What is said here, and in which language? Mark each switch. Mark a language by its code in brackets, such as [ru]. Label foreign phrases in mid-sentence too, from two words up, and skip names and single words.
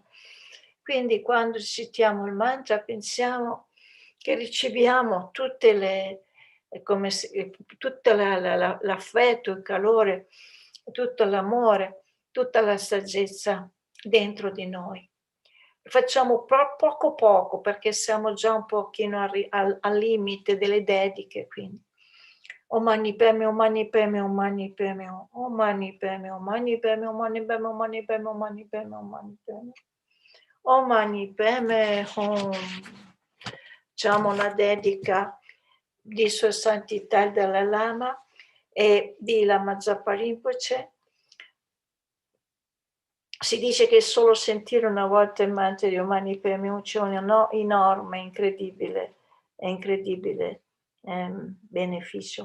[it] Quindi quando citiamo il mantra pensiamo che riceviamo tutte le, tutto l'affetto, il calore, tutto l'amore, tutta la saggezza dentro di noi. Facciamo poco poco perché siamo già un pochino al limite delle dediche, quindi [sa] Om Mani Padme, Om Mani Padme, Om Mani Padme, Om Mani Padme, Om Mani Padme, Om Mani Padme, Om Mani Padme, Om Mani Padme, Om Mani Padme, Om Mani Padme Hum. [it] Facciamo una dedica di Sua Santità il Dalai Lama e di Lamazoba Rinpoche. Si dice che solo sentire una volta il mantra di Om Mani Padme Hum c'è un enorme, incredibile beneficio.